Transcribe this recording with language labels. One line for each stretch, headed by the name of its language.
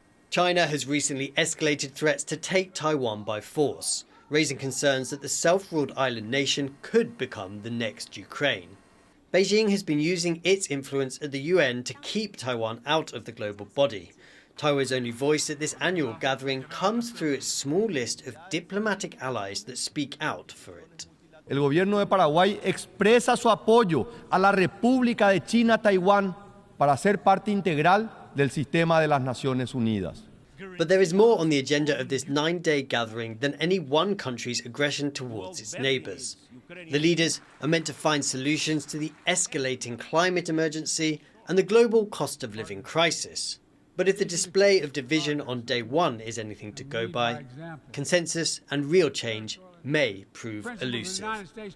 English: China has recently escalated threats to take Taiwan by force, raising concerns that the self-ruled island nation could become the next Ukraine. Beijing has been using its influence at the UN to keep Taiwan out of the global body. Taiwan's only voice at this annual gathering comes through its small list of diplomatic allies that speak out for it.
Spanish: El gobierno de Paraguay expresa su apoyo a la República de China-Taiwán para ser parte integral del sistema de las Naciones Unidas.
English: But there is more on the agenda of this 9-day gathering than any one country's aggression towards its neighbours. The leaders are meant to find solutions to the escalating climate emergency and the global cost of living crisis. But if the display of division on day one is anything to go by, consensus and real change may prove elusive.